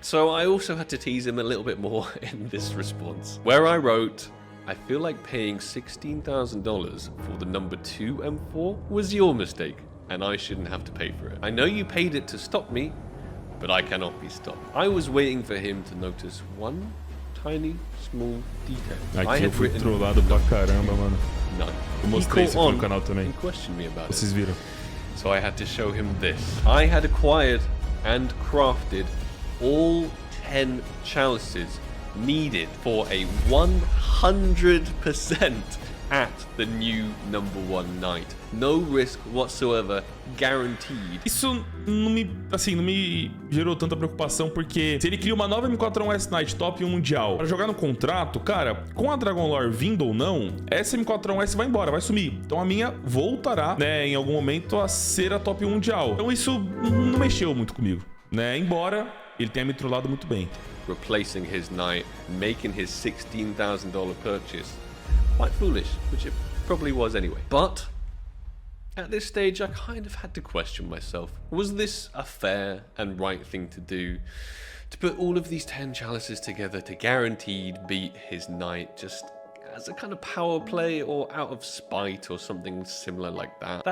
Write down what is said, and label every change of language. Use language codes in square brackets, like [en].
[en] So I also had to tease him a little bit more in this response, where I wrote, I feel like paying $16,000 for the #2 M4 was your mistake, and I shouldn't have to pay for it. I know you paid it to stop me, but I cannot be stopped. I was waiting for him to notice one tiny, small detail. [pt] Aqui eu fui trollado pra caramba, mano. [en] None. [pt] Eu mostrei isso aqui no canal também. Vocês viram? [en] So I had to show him this. I had acquired and crafted all 10 chalices needed for a 100% at the new #1 knight. No risk whatsoever, guaranteed. [pt] Isso não me gerou tanta preocupação, porque se ele cria uma nova M4A1S Knight top 1 mundial para jogar no contrato, cara, com a Dragon Lore vindo ou não, essa M4A1S vai embora, vai sumir. Então a minha voltará, né, em algum momento a ser a top 1 mundial. Então isso não mexeu muito comigo, né? Embora ele tenha me trollado muito bem. [en] Replacing his knight, making his $16,000 purchase. Quite foolish, which it probably was anyway. But at this stage, I kind of had to question myself. Was this a fair and right thing to do? To put all of these 10 chalices together to guaranteed beat his knight just as a kind of power play or out of spite or something similar like that?